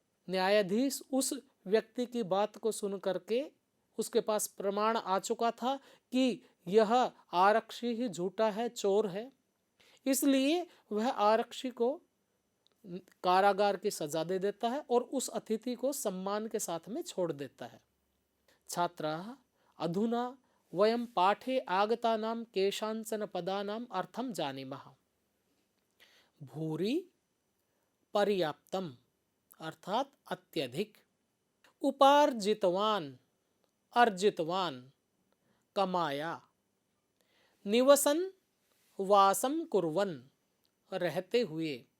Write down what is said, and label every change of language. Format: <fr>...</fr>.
<hi>न्यायाधीश उस व्यक्ति की बात को सुन करके, उसके पास प्रमाण आ चुका था कि यह आरक्षी ही झूठा है, चोर है, इसलिए वह आरक्षी को कारागार की सजा दे देता है और उस अतिथि को सम्मान के साथ में छोड़ देता है।</hi> <sa>छात्राः अधुना वयं पाठे आगतानां केषाञ्चन पदानाम् अर्थं जानीमः। भूरि पर्याप्तम अर्थात अत्यधिक, उपार्जितवान अर्जितवान कमाया, निवसन वासम कुर्वन</sa> <hi>रहते हुए।</hi>